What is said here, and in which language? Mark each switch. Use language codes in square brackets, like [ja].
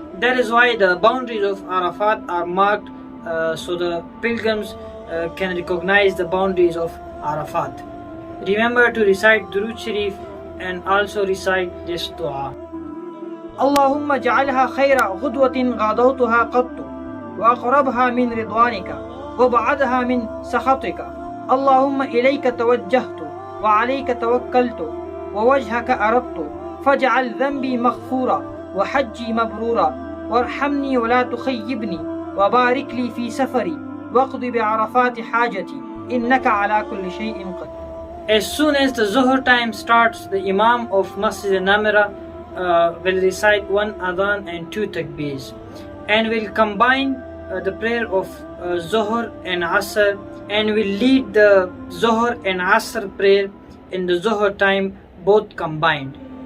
[en] That is why the boundaries of Arafat are marked so the pilgrims can recognize the boundaries of Arafat. Remember to recite Durood Sharif and also recite this dua. [ar] Allahumma ja'alha khayra ghudwatin ghadawtuha qattu وأقربها من رضوانك وبعدها من سخطك. اللهم إليك توجهت وعليك توكلت ووجهك أردت فاجعل ذنبي مغفورا وحجي مبرورا وارحمني ولا تخيبني وبارك لي في سفري واقض بعرفات حاجتي إنك على كل شيء قدير. [en] As soon as the Zuhr time starts, the Imam of Masjid al-Namira will recite 1 adhan and 2 takbeers, and will combine the prayer of Zuhr and Asr, and will lead the Zuhr and Asr prayer in the Zuhr time, both combined.